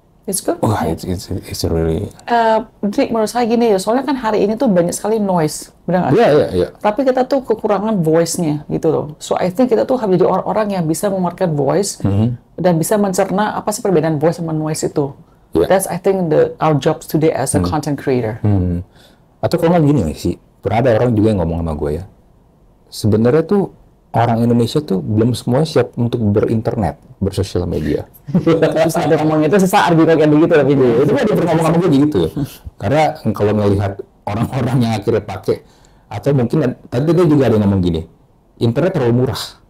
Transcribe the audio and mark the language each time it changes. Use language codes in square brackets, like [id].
[en] it's good. Wah, it's really. [id] Jadi menurut saya gini ya, soalnya kan hari ini tuh banyak sekali noise, benar nggak? Iya. Tapi kita tuh kekurangan voice-nya gitu loh. [en] So I think [id] kita tuh harus jadi orang-orang yang bisa memarket voice dan bisa mencerna apa sih perbedaan voice sama noise itu. [en] That's I think our jobs today as a content creator. [id] Atau kalau nggak gini sih, pernah ada orang juga yang ngomong sama gue ya. Sebenarnya tuh orang Indonesia tuh belum semuanya siap untuk berinternet, bersosial media. Terus ada ngomong itu sesaat juga kayak begitu tapi itu kan dia ngomong sama gue gitu. Karena kalau ngelihat orang-orang yang akhirnya pakai, atau mungkin tadi dia juga ada yang ngomong gini, internet terlalu murah.